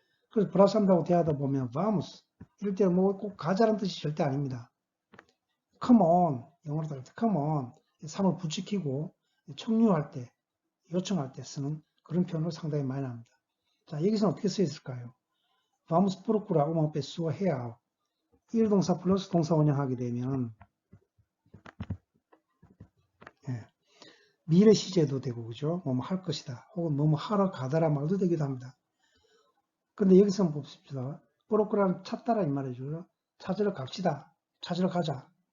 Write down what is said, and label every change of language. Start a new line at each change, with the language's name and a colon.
Korean: 그래서 브라질 사람들하고 대화하다 보면 vamos 이럴 때는 뭐 꼭 가자라는 뜻이 절대 아닙니다.
English: come on,
Korean: 영어로 따를 때 come on, 3을 붙이키고 청유할 때, 요청할 때 쓰는 그런 표현을 상당히 많이 합니다. 자, 여기서는 어떻게 쓰여 있을까요?
Portuguese: vamos procurar uma pessoa real.
Korean: 1동사 플러스 동사 원형하게 되면 미래 시제도 되고, 그죠? 뭐뭐 할 것이다. 혹은 뭐뭐 하러 가다라 말도 되기도 합니다. 근데 여기서 한번 봅시다. procurar 찾다라 이 말이죠. 찾으러 갑시다. 찾으러 가자.